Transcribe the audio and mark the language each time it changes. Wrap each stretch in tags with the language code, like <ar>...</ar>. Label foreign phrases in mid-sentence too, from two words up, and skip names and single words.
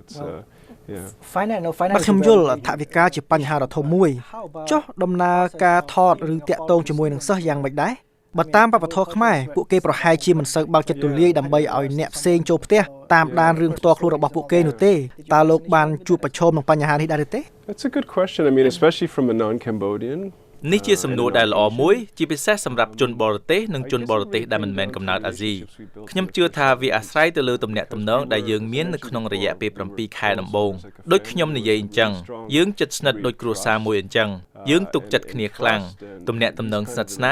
<km>បាទខ្ញុំយល់ថវិកាជាបញ្ហាដ៏ធំមួយចុះដំណើរការថតឬតាក់ទងជាមួយនឹងសិស្សយ៉ាងម៉េចដែរបើតាមវប្បធម៌ខ្មែរពួកគេប្រហែលជាមិនសូវបើកចិត្តទូលាយដើម្បីឲ្យអ្នកផ្សេងចូលផ្ទះតាមដានរឿងផ្ទាល់ខ្លួនរបស់ពួកគេនោះទេតើលោកបានជួបប្រឈមនឹងបញ្ហានេះដែរទេ</km> <en>That's a good question. I mean, especially from a non-Cambodian.</en> <km>នេះជាសំណួរដែលល្អមួយជាពិសេសសម្រាប់ជនបរទេសនិងជនបរទេសដែលមិនមែនកំណើតអាស៊ីខ្ញុំជឿថាវាអាស្រ័យទៅលើទំនាក់ទំនងដែលយើងមាននៅក្នុងរយៈពេល7ខែដំបូងដូចខ្ញុំនិយាយអញ្ចឹងយើងជិតស្និទ្ធដូចគ្រួសារមួយអញ្ចឹងយើងទុកចិត្តគ្នាខ្លាំងទំនាក់ទំនងស្និទ្ធស្នា</km>